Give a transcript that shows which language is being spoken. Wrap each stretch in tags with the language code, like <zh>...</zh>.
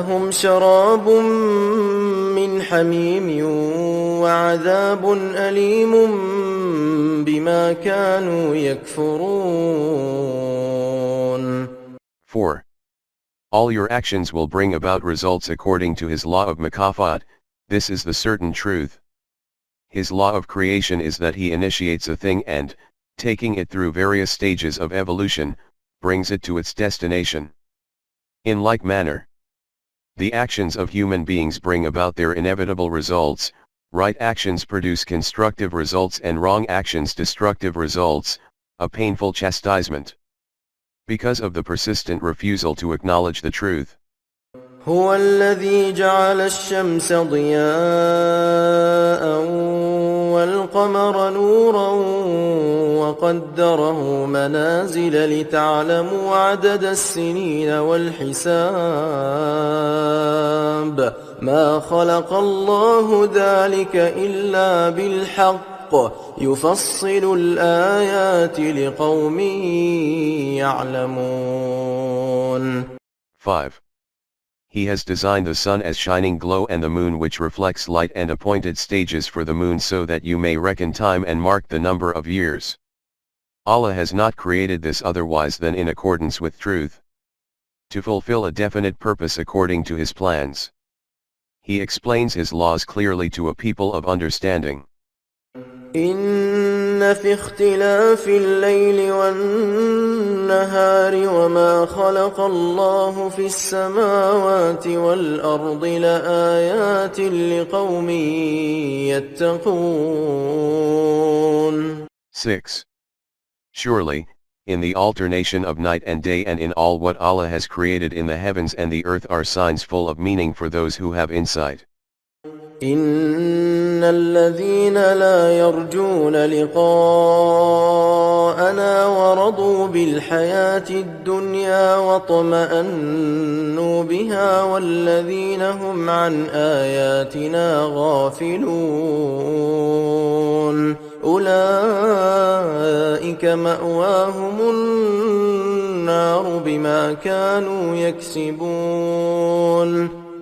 <ar>شراب من حميم وعذاب أليم بما كانوا يكفرون.</ar> <en>4. All your actions will bring about results according to his law of Makafat, this is the certain truth. His law of creation is that he initiates a thing and, taking it through various stages of evolution, brings it to its destination. In like manner, the actions of human beings bring about their inevitable results. Right actions produce constructive results and wrong actions destructive results, a painful chastisement. Because of the persistent refusal to acknowledge the truth.</en> <ar>هو الذي جعل الشمس ضياء والقمر نورا وقدره منازل لتعلموا عدد السنين والحساب ما خلق الله ذلك إلا بالحق يفصل الآيات لقوم يعلمون.</ar> <en>5. He has designed the sun as shining glow and the moon which reflects light and appointed stages for the moon so that you may reckon time and mark the number of years. Allah has not created this otherwise than in accordance with truth, to fulfill a definite purpose according to his plans. He explains his laws clearly to a people of understanding.</en> <ar>إن في اختلاف الليل والنهار النهار وما خلق الله في السماوات والأرض لآيات لقوم يتقون.</ar> <en>6. Surely, in the alternation of night and day and in all what Allah has created in the heavens and the earth are signs full of meaning for those who have insight.</en> <ar>إن الذين لا يرجون لقاءنا ورضوا بالحياة الدنيا واطمأنوا بها والذين هم عن آياتنا غافلون أولئك مأواهم النار بما كانوا يكسبون.</ar>